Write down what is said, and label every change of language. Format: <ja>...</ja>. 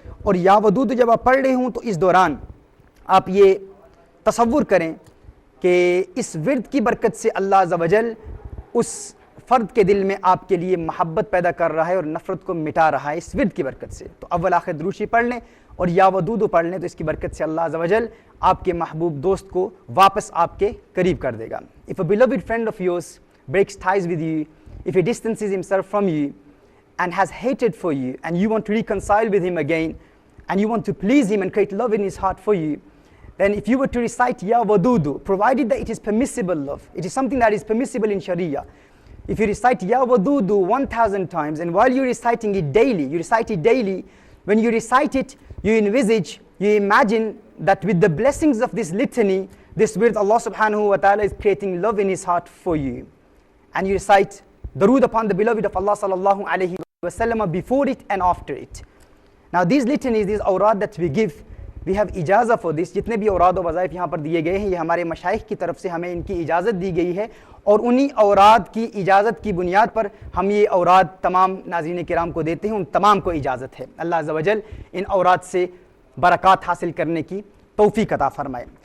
<ur>اور یا ودودو جب آپ پڑھ رہے ہوں تو اس دوران آپ یہ تصور کریں کہ اس ورد کی برکت سے اللہ عز و جل اس فرد کے دل میں آپ کے لیے محبت پیدا کر رہا ہے اور نفرت کو مٹا رہا ہے اس ورد کی برکت سے. تو اول آخر درود شریف پڑھ لیں اور یا ودودو پڑھ لیں، تو اس کی برکت سے اللہ عز و جل آپ کے محبوب دوست کو واپس آپ کے قریب کر دے گا.</ur> <en>If a beloved friend of yours breaks ties with you, if he distances himself from you and has hatred for you, and you want to reconcile with him again, and you want to please him and create love in his heart for you, then if you were to recite Ya Wadudu, provided that it is permissible love, it is something that is permissible in Sharia. If you recite Ya Wadudu 1000 times, and while you're reciting it daily, you recite it daily, when you recite it, you envisage, you imagine that with the blessings of this litany, this with Allah subhanahu wa ta'ala is creating love in his heart for you. And you recite Darood upon the beloved of Allah sallallahu alayhi wa sallam before it and after it. Now these litanies, these awrad that we give, we have اجازہ for this.</en> <ur>جتنے بھی اوراد و وظائف یہاں پر دیے گئے ہیں، یہ ہمارے مشائخ کی طرف سے ہمیں ان کی اجازت دی گئی ہے، اور انہی اوراد کی اجازت کی بنیاد پر ہم یہ اوراد تمام ناظرین کرام کو دیتے ہیں. ان تمام کو اجازت ہے. اللہ عز و جل ان اوراد سے برکات حاصل کرنے کی توفیق عطا فرمائے.</ur>